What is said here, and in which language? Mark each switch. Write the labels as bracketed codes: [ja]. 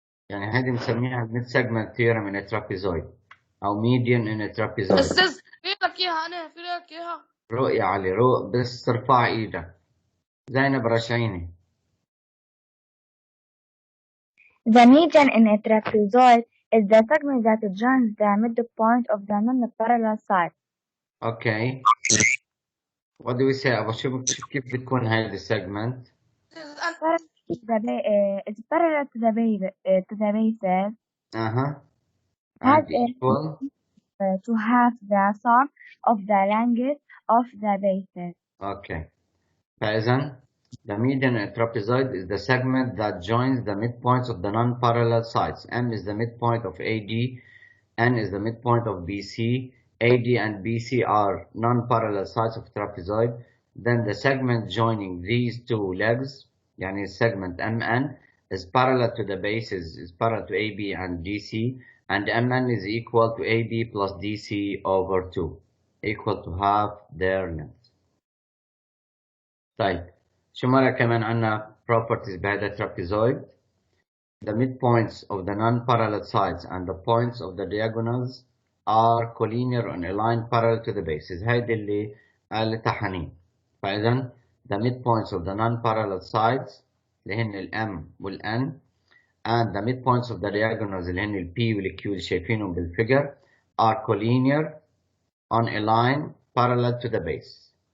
[ar] يعني هيدي بنسميها [en] mid-segment theorem in a trapezoid [ar] أو [en] median in a trapezoid. [ar] استاذ في لك اياها، انا في لك اياها. روق يا علي روق، بس ترفع ايدك. زينب رشعيني. [en] The median in a trapezoid is the segment that joins the midpoint of the non-parallel side. Okay. What do we say? [ar] أبغى شوف كيف بتكون هذه segment. [en] It's parallel to the bases. And Has equal to have the sum of the length of the bases. Okay. [ar] فإذن [en] the median in a trapezoid is the segment that joins the midpoints of the non-parallel sides. M is the midpoint of AD, N is the midpoint of BC. AD and BC are non-parallel sides of trapezoid. Then the segment joining these two legs, [ar] yani [en] segment MN, is parallel to the bases, is parallel to AB and DC, and MN is equal to AB plus DC over 2, equal to half their length. [ar] طيب شو مرة كمان عنا properties بهذا trapezoid. [en] The midpoints of the non-parallel sides and the points of the diagonals are collinear on a line parallel to the bases. [ar] هيدي اللي قالتها حنين. فإذا [en] the midpoints of the non-parallel sides [ar] اللي هن ال M وال N [en] and the midpoints of the diagonals [ar] اللي هن ال P وال Q اللي شايفينهم بالفيجر [en] are collinear on a line parallel to the base.